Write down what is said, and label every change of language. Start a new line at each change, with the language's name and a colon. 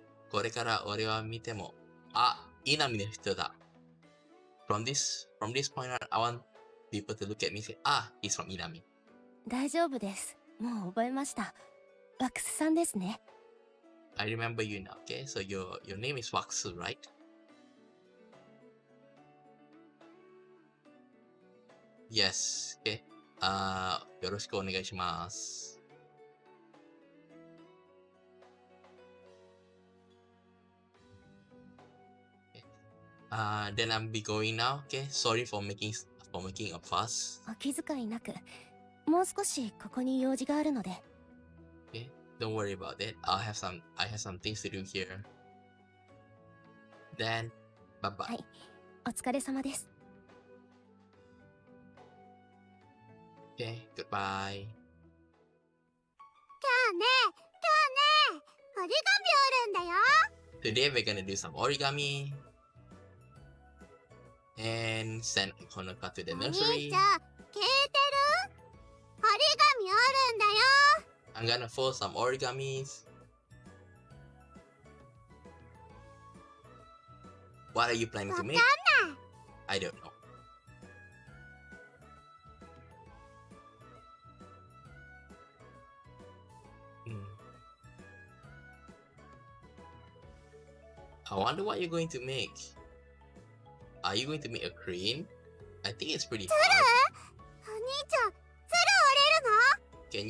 Japanese: これから俺は見ても、あ、稲見の人だ。
English: From this point on, I want people to look at me and say, ah, he's from Inami.
Japanese: 大丈夫です。もう覚えました。ワックスさんですね。
English: I remember you now, okay? So your name is Waksu, right? Yes, okay.
Japanese: よろしくお願いします。
English: Then I'll be going now, okay? Sorry for making a fuss.
Japanese: お気遣いなく。もう少しここに用事があるので。
English: Okay, don't worry about it. I have some things to do here. Then, bye bye.
Japanese: はい、お疲れ様です。
English: Okay, goodbye.
Japanese: 今日ね折り紙折るんだよ。
English: Today we're gonna do some origami and send Honoka to the
Japanese: お兄ちゃん聞いてる？折り紙折るんだよ。
English: I'm gonna fold some origamis. What are you planning to make?
Japanese: わかんない。
English: I don't know. I wonder what you're going to make. Are you going to make a crane? I think it's pretty
Japanese: 鶴？
English: hard.
Japanese: お兄ちゃん鶴折れるの？